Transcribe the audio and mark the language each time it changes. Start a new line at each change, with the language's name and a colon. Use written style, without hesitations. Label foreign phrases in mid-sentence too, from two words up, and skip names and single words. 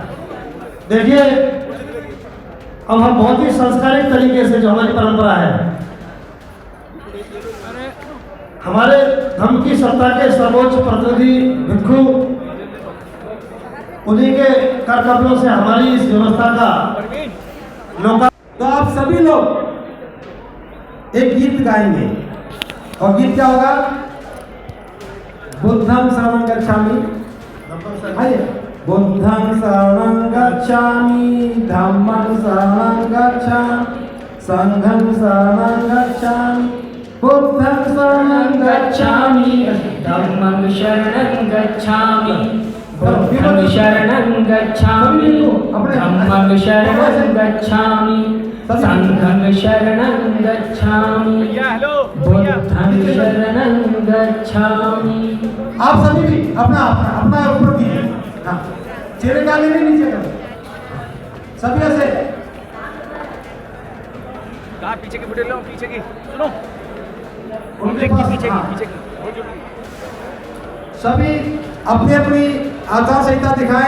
Hindi: देखिए, अब हम बहुत ही संस्कारिक तरीके से, जो हमारी परंपरा है, हमारे धर्म की सत्ता के सर्वोच्च प्रतिनिधि भिक्षु, उन्हीं के कर कमलों से हमारी इस व्यवस्था का लोका। तो आप सभी लोग एक गीत गाएंगे और गीत क्या होगा?
Pali: बुद्धं शरणं गच्छामि। आइए, बुद्धं शरणं गच्छामि, धम्मं शरणं गच्छामि, संघं शरणं गच्छामि, बुद्धं शरणं गच्छामि, धम्मं शरणं गच्छामि, बुद्धं शरणं गच्छामि, धम्मं शरणं गच्छामि, संघं शरणं गच्छामि, बुद्धं शरणं गच्छामि।
Hindi: आप सभी भी अपना अपना अपना ऊपर कीजिए। हाँ, चेहरे डाले नहीं, नीचे कर सभी ऐसे। कहाँ पीछे की बुढ़े लो, पीछे की सुनो, उनके पास पीछे हाँ। की पीछे की सभी अपनी अपनी आचार संहिता दिखाएं।